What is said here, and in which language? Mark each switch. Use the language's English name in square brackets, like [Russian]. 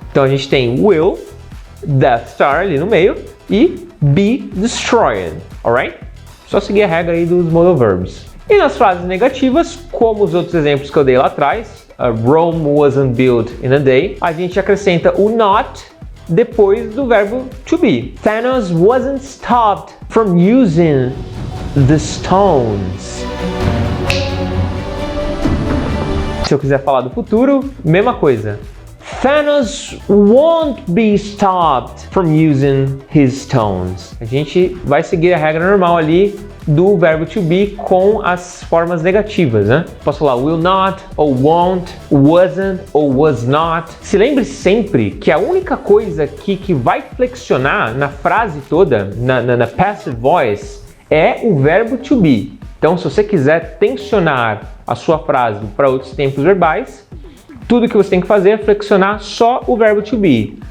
[Portuguese] Então a gente tem will, Death Star ali no meio e be destroyed, [English] alright? [Portuguese] Só seguir a regra aí dos modal verbs. E nas frases negativas, como os outros exemplos que eu dei lá atrás, [English] Rome wasn't built in a day, [Portuguese] a gente acrescenta o not depois do verbo to be. [English] Thanos wasn't stopped from using the stones. [Portuguese] Se eu quiser falar do futuro, mesma coisa. [English] Thanos won't be stopped from using his stones. [Portuguese] A gente vai seguir a regra normal ali do verbo to be com as formas negativas, né? Posso falar will not, ou won't, wasn't, ou was not. Se lembre sempre que a única coisa que vai flexionar na frase toda, na passive voice, é o verbo to be. Então, se você quiser tensionar a sua frase para outros tempos verbais, tudo que você tem que fazer é flexionar só o verbo to be.